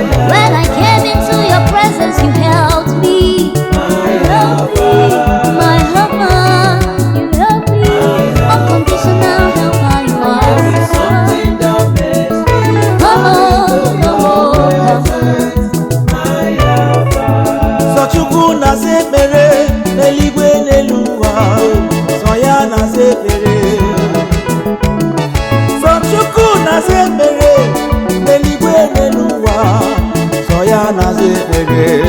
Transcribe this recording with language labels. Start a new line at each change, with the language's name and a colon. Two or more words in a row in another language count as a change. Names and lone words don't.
English: When I came into your presence, you held me. You held me, my helper. You held me. Unconditional helper, you are. Come on, come on, come on.
Igbo: Sọ Chukwu na-aza ekpere n'eluigwe n'elu ụwa. Sọ ya na-aza ekpere. Sọ Chukwu na-aza ekpere n'eluigwe n'elu ụwa. Sọ ya na-aza ekpere.